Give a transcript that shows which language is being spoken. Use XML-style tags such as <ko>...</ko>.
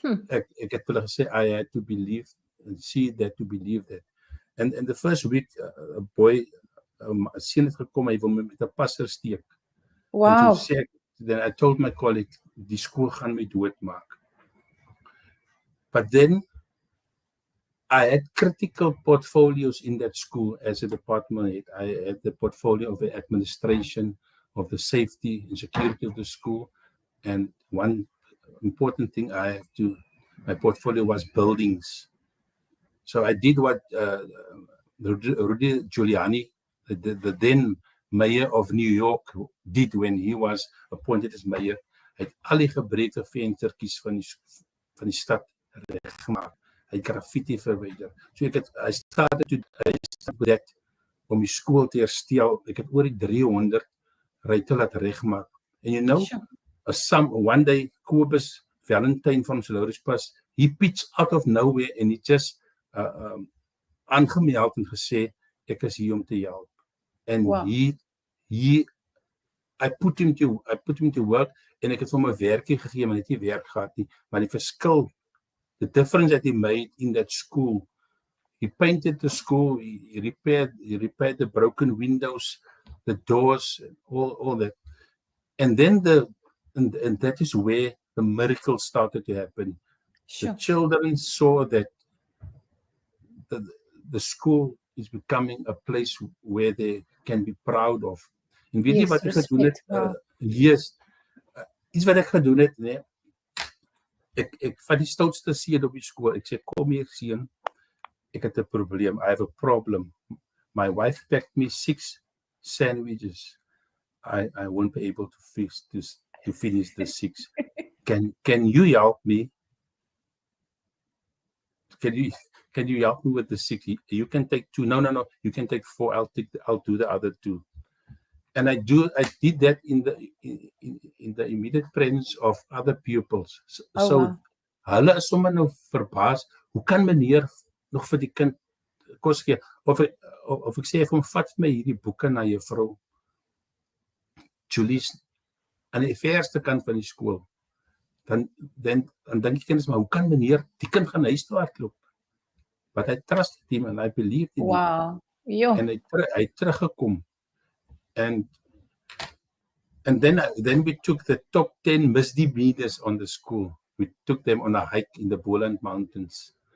<af>Ek het hulle gesê,</af> <en>I had to believe and see that to believe that. And the first week, a boy,</en> <af>seun het gekom, hy wil my met 'n passer steek.</af> <en>Wow. Then I told my colleague,</en> <af>die skool gaan my doodmaak.</af> <en>But then I had critical portfolios in that school as a department head. I had the portfolio of the administration, of the safety and security of the school. And one important thing my portfolio was buildings. So I did what Rudy Giuliani, the then mayor of New York, did when he was appointed as mayor.</en> <af>Hy het al die gebreekte venstertjies van die stad reggemaak. Hy het graffiti verwyder.</af> <en>So I started that</en> <af>om die skool te herstel. Ek het oor die 300 ruitte laat regmaak.</af> <en>And you know, one day Kobus Valentine from Laurenspas, he pitched out of nowhere and he just</en> <af>aangemeld en gesê ek is hier om te help.</af> <en>And I put him to work</en> <af>en ek het hom 'n werkie gegee, maar hy het nie werk gehad nie. Maar die verskil,</af> <en>the difference that he made in that school, he painted the school, he repaired the broken windows, the doors, all that. And then and that is where the miracle started to happen. The children saw that the school is becoming a place where they can be proud of.</en> <af>En weet jy wat ek gedoen het? Iets wat ek gedoen het, nee. Ek vat die stoutste seun op die skool. Ek sê kom hier seun. Ek het 'n probleem.</af> <en>I have a problem. My wife packed me 6 sandwiches. I won't be able to finish the 6. Can you help me? Can you help me with the 6? You can take 2. No. You can take 4. I'll do the other 2. And I did that in the immediate presence of other pupils.</en> <af>So hulle is sommer nou verbaas. Hoe kan meneer nog vir die kind kos gee? Of ek sê ek vat my hierdie boeke na juffrou Julie aan die verste kant van die skool. Dan dink die kinders, maar hoe kan meneer die kind gaan huis toe hardloop?</af> <en>But I trusted him and I believed in him.</en> <af>En hy teruggekom.</af> <en>And then we took the top 10 misdemeanors on the school. We took them on a hike in the Boland Mountains.</en>